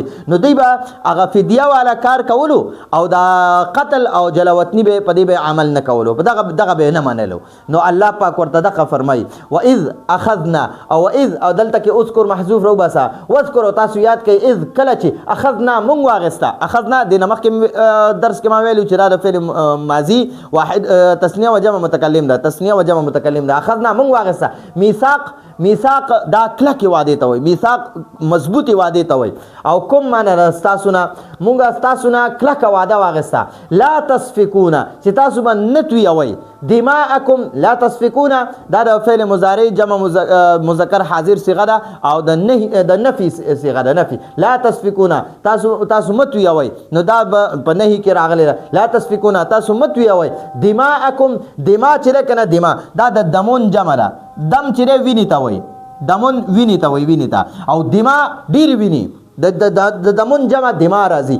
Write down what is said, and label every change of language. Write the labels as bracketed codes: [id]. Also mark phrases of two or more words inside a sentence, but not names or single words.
[ps] نو دوی به هغه فدیه والا کار کولو او دا قتل او جلاوطني به په دې به عمل نه کولو، په دغه به نه منلو. نو الله پاک ورته دغه فرمایي [ar] واذ اخذنا [ps] او دلته کې اذکر محذوف روباسه، واذکر او تاسو یاد کړئ اذ کله چې اخذنا مونږ واغسته، اخذنا د نمخ کې درس کې ما ویلو چې دا د فعل ماضي واحد تثنیه و جمع متکلم ده، تثنیه و جمع متکلم ده. اخذنا مونږ واغسته، میثاق دا کلکې وعدې ته وایي، میثاق مضبوطې وعدې ته وایي. او کوم معنی ستاسو نه مونږ ستاسو نه کلکه وعده واغسته، [ar] لا تسفکونه [ps] چې تاسو به نه تویوئ، [ar] دماءکم لا تسفکونه [ps] دا د فعل مضارع جمع مذکر حاضر صیغه ده او د نفي صیغه ده، نفي [ar] لا تسفکونه [ps] تاسو مه تویوئ، نو دا په نهي کې راغلی ده، [ar] لا تسفکونه [ps] تاسو مه تویوئ، دماءکم دما چې ده که نه دما دا د دمون جمع ده، دم چې دی وینې ته وایي، دمون وینې ته وایي، وینې ته، او دما ډېرې وینې د دمون جمع دما راځي.